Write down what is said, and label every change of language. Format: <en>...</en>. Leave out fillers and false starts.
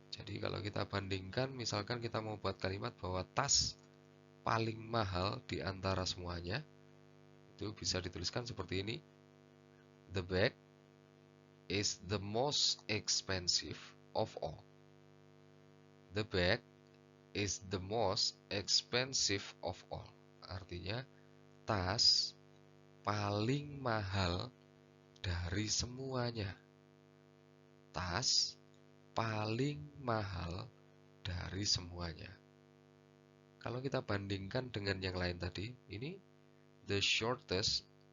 <id>Jadi kalau kita bandingkan, misalkan kita mau buat kalimat bahwa tas paling mahal di antara semuanya, itu bisa dituliskan seperti ini.</id> <en>The bag is the most expensive of all. The bag is the most expensive of all.</en> <id>Artinya, tas paling mahal dari semuanya. Tas paling mahal dari semuanya. Kalau kita bandingkan dengan yang lain tadi, ini the shortest.</id>